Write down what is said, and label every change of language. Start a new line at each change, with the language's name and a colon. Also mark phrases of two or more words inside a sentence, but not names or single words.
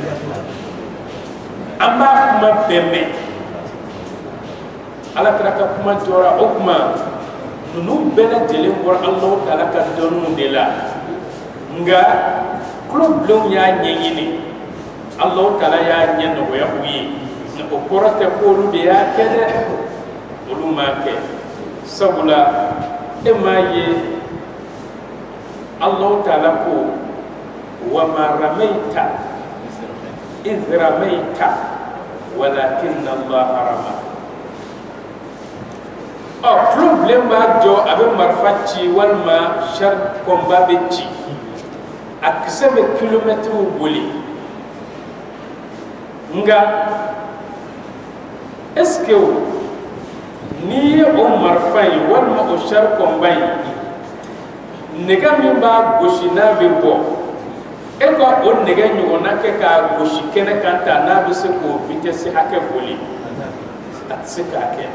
Bambara: an b'a kuma bɛɛ mɛn ala kɛra ka kuma jɔra o kuma ninnu bɛɛ lajɛlen bɔra Allahu Taala ka dɔnniw de la nka kulobilenw y'a ɲɛɲini Allahu Taala y'a ɲɛ nɔgɔya u ye nka o kɔrɔ tɛ ko olu de y'a kɛ dɛ olu m'a kɛ sabula e m'a ye Allahu Taala ko
Arabic: وما رميت إذ رميت ولكن الله رمى
Bambara: problem b'a jɔ a bɛ marifa ci walima
French: char combat
Bambara: bɛ ci a kisɛ bɛ kilomɛtiriw boli nka
French: est-ce que
Bambara: n'i ye o marifa in walima o
French: char combat
Bambara: in nɛgɛ min b'a gosi n'a bɛ bɔ e ka o nɛgɛ ɲɔgɔnna kɛ k'a gosi kɛnɛ kan ta n'a bɛ se k'o vitesse hakɛ boli a tɛ se k'a kɛ.